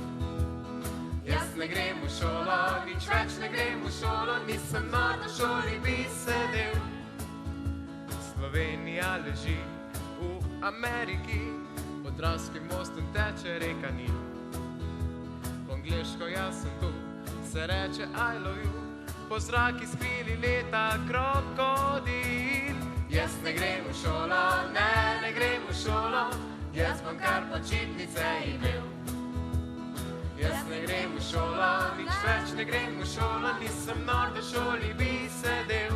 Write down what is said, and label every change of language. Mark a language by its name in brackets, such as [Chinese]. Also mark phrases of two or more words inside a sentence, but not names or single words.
[Slovenian] Jaz ne grem v šolo, nič več ne grem v šolo, nisem nor, na šoli bi sedel. Slovenija leži v Ameriki, pod Dravskim mostom teče reka Nil. Po angleško jaz sem tu, se reče [English] I love you, [Slovenian] po zraki skrili leta krokodil. Jaz ne grem v šolo, ne grem v šolo, jaz bom kar počitnice imel. Jaz ne grem v šolo, nič več ne grem v šolo, nisem nor, da šoli bi sedel.